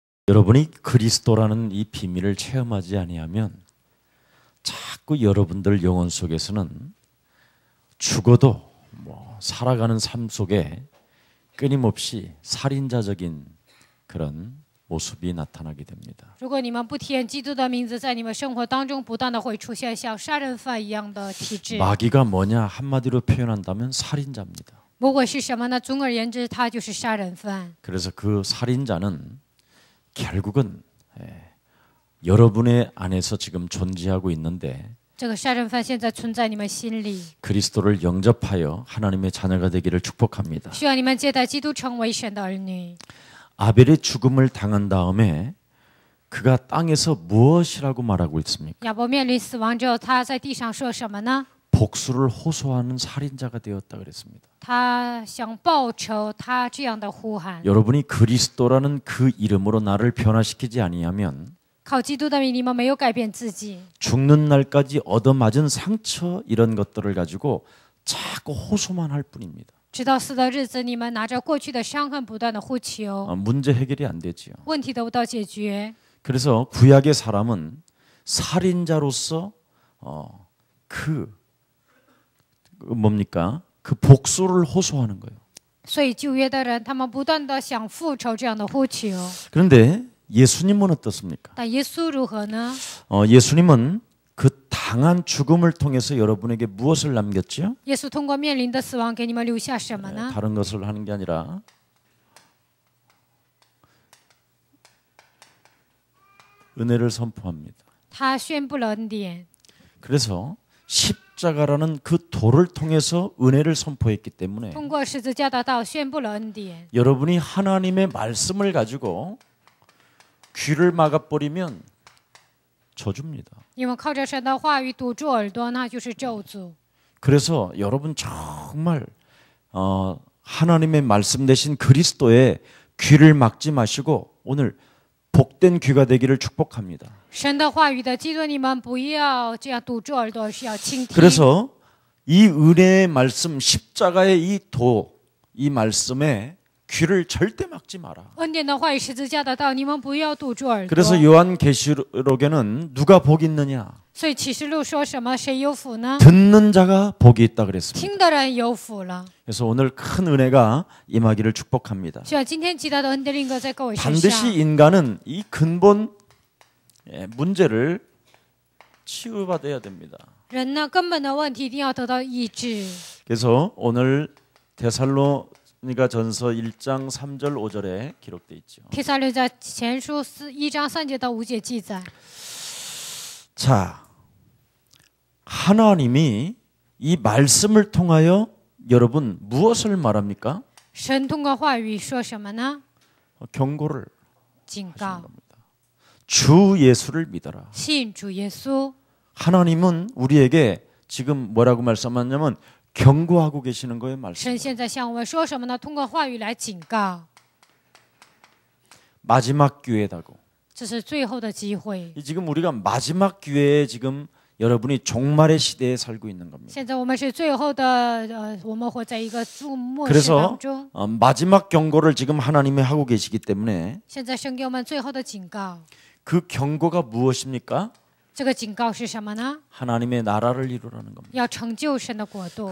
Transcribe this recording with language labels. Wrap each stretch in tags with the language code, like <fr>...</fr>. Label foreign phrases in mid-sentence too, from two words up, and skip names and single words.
<ko>여러분이 그리스도라는 이 비밀을 체험하지 아니하면 자꾸 여러분들 영혼 속에서는 죽어도 살아가는 삶 속에 끊임없이 살인자적인 그런 모습이 나타나게 됩니다.</ko> <zh>如果你们不提基督的名字，在你们生活当中不断的会出现像杀人犯一样的体质。</zh> <ko>마귀가 뭐냐 한마디로 표현한다면 살인자입니다.</ko> <zh>魔鬼是什么呢？总而言之，他就是杀人犯。</zh> <ko>그래서 그 살인자는 결국은 여러분의 안에서 지금 존재하고 있는데</ko> <zh>这个杀人犯现在存在你们心里，</zh> <ko>그리스도를 영접하여 하나님의 자녀가 되기를 축복합니다.</ko> <zh>需要你们接待基督，成为神的儿女。</zh> <ko>아벨의 죽음을 당한 다음에 그가 땅에서 무엇이라고 말하고 있습니까?</ko> <zh>亚伯面临死亡之后，他在地上说什么呢？</zh> <ko>복수를 호소하는 살인자가 되었다 그랬습니다.</ko> <zh>他想报仇，他这样的呼喊。</zh> <ko>여러분이 그리스도라는 그 이름으로 나를 변화시키지 아니하면</ko> <zh>靠基督的名，你们没有改变自己，</zh> <ko>죽는 날까지 얻어맞은 상처 이런 것들을 가지고 자꾸 호소만 할 뿐입니다.</ko> <zh>直到死的日子，你们拿着过去的伤痕，不断的呼求，</zh> <ko>문제 해결이 안 되지요.</ko> <zh>问题得不到解决。</zh> <ko>그래서 구약의 사람은 살인자로서 뭡니까? 그 복수를 호소하는 거예요.</ko> <zh>所以旧约的人，他们不断的想复仇这样的呼求。</zh> <ko>그런데 예수님은 어떻습니까?</ko> <zh>但耶稣如何呢？</zh> <ko>예수님은 그 당한 죽음을 통해서 여러분에게 무엇을 남겼죠?</ko> <zh>耶稣通过面临的死亡，给你们留下什么呢？</zh> <ko>다른 것을 하는 게 아니라 은혜를 선포합니다.</ko> <zh>他宣布了恩典。</zh> <ko>그래서 십자가라는 그 돌을 통해서 은혜를 선포했기 때문에</ko> <zh>通过十字架的道宣布了恩典。</zh> <ko>여러분이 하나님의 말씀을 가지고 귀를 막아버리면 저주입니다.</ko> <zh>你们靠着神的话语堵住耳朵，那就是咒诅。</zh> <ko>그래서 여러분 정말 하나님의 말씀 대신 그리스도의 귀를 막지 마시고 오늘 복된 귀가 되기를 축복합니다.</ko> <zh>神的话语的基督，你们不要这样堵住耳朵，是要倾听。</zh> <ko>그래서 이 은혜의 말씀 십자가의 이 이 말씀에 귀를 절대 막지 마라.</ko> <zh>恩典的话语，十字架的道，你们不要堵住耳朵。</zh> <ko>그래서 요한계시록에는 누가 복이 있느냐?</ko> <zh>所以启示录说什么？谁有福呢？</zh> <ko>듣는 자가 복이 있다 그랬습니다.</ko> <zh>听的人有福了。</zh> <ko>그래서 오늘 큰 은혜가 임하기를 축복합니다.</ko> <zh>希望今天极大的恩典临格在各位身</zh> <ko>반드시</ko> <zh>上。</zh> <ko>인간은 이 근본 문제를 치유받아야 됩니다.</ko> <zh>人呢，根本的问题一定要得到医治。</zh> <ko>그래서 오늘 데살로니가 전서 1장 3절 5절에 기록되어 있죠.</ko> <zh>帖撒罗尼迦前书1章3节到5节记载。</zh> <ko>자, 하나님이 이 말씀을 통하여 여러분 무엇을 말합니까?</ko> <zh>神通过话语说什么呢？</zh> <ko>경고를</ko> <zh>警</zh> <ko>하시는</ko> <zh>告，</zh> <ko>겁니다. 주 예수를 믿어라.</ko> <zh>信主耶稣。</zh> <ko>하나님은 우리에게 지금 뭐라고 말씀하냐면 경고하고 계시는 거예요,</ko> <zh>神</zh> <ko>말씀.</ko> <zh>现在向我们说什么呢？通过话语来警告，</zh> <ko>마지막 기회다고.</ko> <zh>这是最后的机会。</zh> <ko>지금 우리가 마지막 기회에 지금 여러분이 종말의 시대에 살고 있는 겁니다.</ko> <zh>现在我们是最后的，我们活在一个末世</zh> <ko>그래서</ko> <zh>当中。</zh> <ko>마지막 경고를 지금 하나님이 하고 계시기 때문에</ko> <zh>现在神给我们最后的警告，</zh> <ko>그 경고가 무엇입니까?</ko> <zh>这个警告是什么呢？</zh> <ko>하나님의 나라를 이루라는 겁니다.</ko> <zh>要成就神的国度。</zh>